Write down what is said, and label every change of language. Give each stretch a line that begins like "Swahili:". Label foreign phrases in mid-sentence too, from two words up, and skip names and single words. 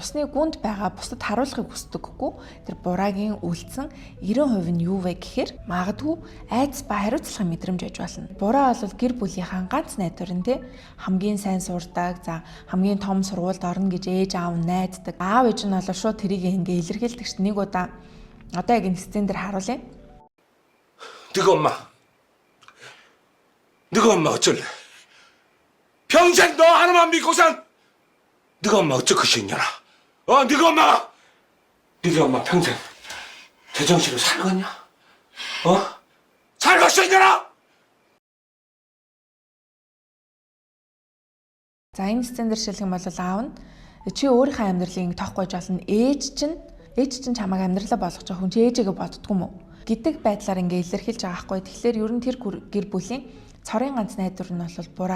Mongolian: Усны гүнд байгаа бусдад харуулахыг хүсдэггүй. Тэр бураагийн үлдсэн 90% нь юу вэ гэхээр магадгүй айдас ба хариуцлагын мэдрэмж аж болно. Бураа бол гэр бүлийнхаа ганц найдвар нь те хамгийн сайн сурдаг, за хамгийн том сургуульд орно гэж ээж аав нь найддаг. Аав ээж нь бол шууд тэрийг ингээ илэрхийлдэг ш. Нэг удаа одоо яг энэ сцен дээр харуулъя.
Korean: 너가 엄마 어쩔래? 평생 너 하나만 믿고선 너가 엄마 어쩔 것이냐라. 너가 엄마 평생 제정신으로 살겠냐? 살 것이냐라.
Mongolian: За энэ сцен дээр шилжих юм бол аав нь чи өөрийнхөө амьдралыг тоохгүй жолно. Ээж чинь чамайг амьдралаа болгож байгаа хүн чи ээжигээ боддгүй мүү гэдэг байдлаар ингээ илэрхийлж байгаа хгүй. Тэгэхээр ер нь тэр гэр бүлийн цорын ганц найдвар нь бол бураа.